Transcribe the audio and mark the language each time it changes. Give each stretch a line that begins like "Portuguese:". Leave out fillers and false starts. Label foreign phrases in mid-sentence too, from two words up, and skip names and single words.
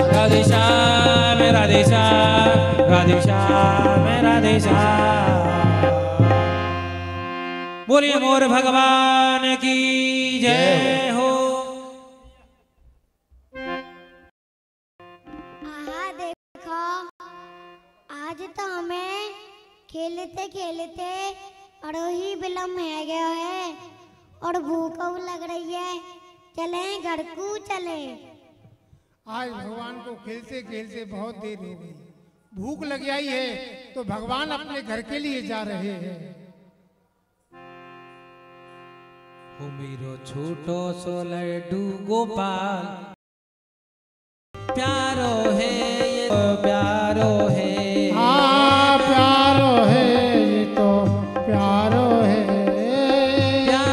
Hindi: राधे श्याम राधे श्याम राधे श्याम राधे श्याम बोलिए मोर भगवान की जय हो। आहा देखो आज तो हमें खेलते खेलते और ही विलम्ब है गया है और भूख लग रही है, चले घर को चले। आज भगवान को खेलते खेलते बहुत देर हो गई, भूख लग आई है तो भगवान अपने घर के लिए जा रहे हैं।
Braj: हो मेरो छोटो सो लड्डू गोपाल प्यारो है ये तो प्यारो है, हाँ प्यारो है ये तो प्यारो है,